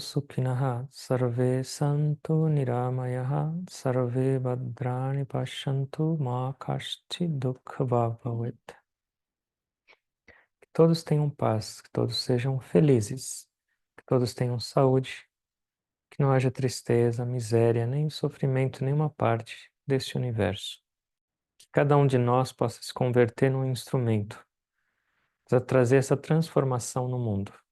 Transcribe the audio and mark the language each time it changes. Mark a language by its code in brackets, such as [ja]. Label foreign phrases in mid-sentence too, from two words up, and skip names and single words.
[sa] सुखिनः सर्वे सन्तु निरामयाः सर्वे भद्राणि पश्यन्तु मा कश्चिद् दुःखभाक् भवेत्. [pt] Que todos tenham paz, que todos sejam felizes, que todos tenham saúde, que não haja tristeza, miséria, nem sofrimento em nenhuma parte deste universo. Que cada um de nós possa se converter num instrumento para trazer essa transformação no mundo.